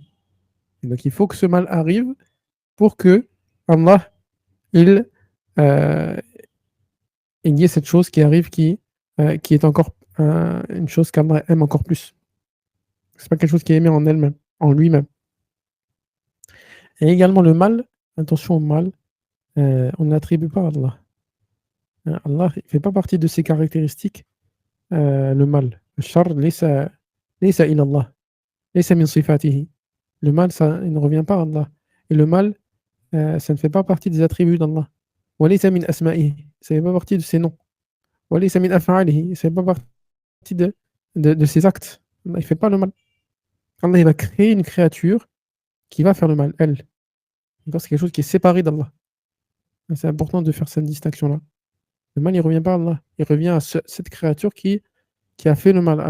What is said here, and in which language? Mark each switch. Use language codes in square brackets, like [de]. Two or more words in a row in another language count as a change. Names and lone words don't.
[fr] Et donc il faut que ce mal arrive pour que Allah, il, euh, il y ait cette chose qui arrive qui est encore une chose qu'Allah aime encore plus. C'est pas quelque chose qui est aimé en elle-même, en lui-même. Et également le mal, attention au mal, on n'attribue pas à Allah. Allah ne fait pas partie de ses caractéristiques le mal. Le char, [ar] ليس إلى الله ليس من صفاته. [fr] Le mal, ça il ne revient pas à Allah. Et le mal, ça ne fait pas partie des attributs d'Allah. [ar] وليس من أسمائه, [fr] ça ne fait pas partie de ses noms. [ar] وليس من أفعاله, [fr] ça ne fait pas partie de ses actes. Allah, il ne fait pas le mal. Allah, il va créer une créature qui va faire le mal, elle. Donc, c'est quelque chose qui est séparé d'Allah. C'est important de faire cette distinction-là. Le mal, il ne revient pas à Allah. Il revient à cette créature qui a fait le mal.